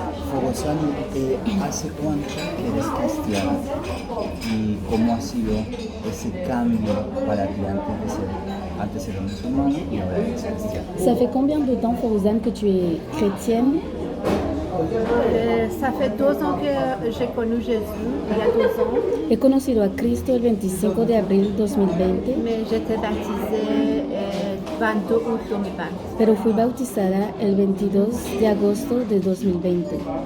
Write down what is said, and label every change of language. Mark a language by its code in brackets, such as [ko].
[es] Fogo Sani, ¿hace cuánto que eres cristiana y cómo ha sido ese cambio para ti antes eras musulmana y ahora eres cristiana? [fr] Ça fait combien de temps, Fawzan, que tu es chrétienne? Ça fait 2 ans que j'ai connu Jésus, il y a 2 ans. [es] He conocido a Cristo el 25 de abril 2020, [fr] Mais j'étais baptisée le 22 août 2020. [es] pero fui bautizada el 22 de agosto de 2020.